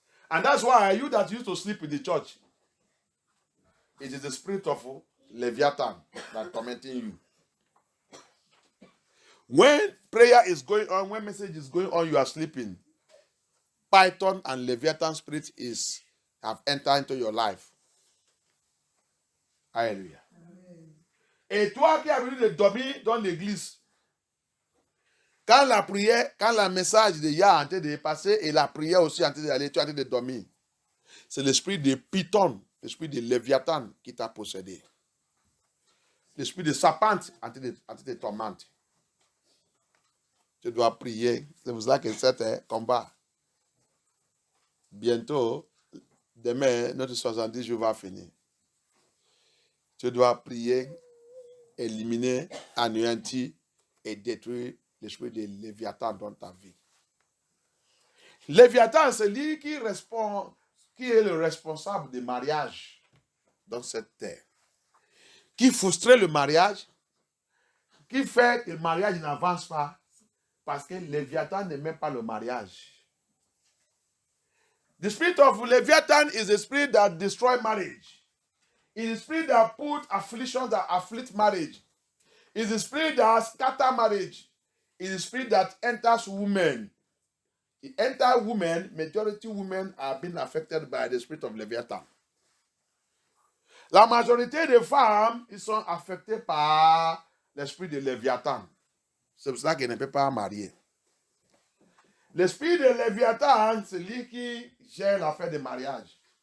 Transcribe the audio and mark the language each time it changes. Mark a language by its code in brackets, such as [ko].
[en] And that's why you that used to sleep in the church, it is the spirit of Leviathan that tormenting you. When prayer is going on, when message is going on, you are sleeping. Python and Leviathan spirit have entered into your life. [fr] Alléluia. Et toi qui as venu de dormir dans l'église, quand la prière, quand le message de Yah est en train de passer et la prière aussi est en train d'aller, tu es en train de dormir. C'est l'esprit de Python, l'esprit de Léviathan qui t'a possédé. L'esprit de serpent en train de tourmenter. Tu dois prier. C'est pour ça que c'est combat. Bientôt, demain, notre 70 jours va finir. Tu dois prier, éliminer, anéantir et détruire l'esprit de Léviathan dans ta vie. Léviathan, c'est lui qui est le responsable du mariage dans cette terre. Qui frustre le mariage, qui fait que le mariage n'avance pas, parce que Léviathan n'aime pas le mariage. [en] The spirit of Leviathan is a spirit that destroys marriage. It is a spirit that puts affliction, that afflicts marriage. It is a spirit that scatters marriage. It is a spirit that enters women. It enters women, majority women are being affected by the spirit of Leviathan. [fr] La majorité des femmes, ils sont affectées par l'esprit de Léviathan. C'est pour ça qu'elles ne peuvent pas marier. L'esprit de Léviathan, c'est lui qui gère l'affaire de mariage.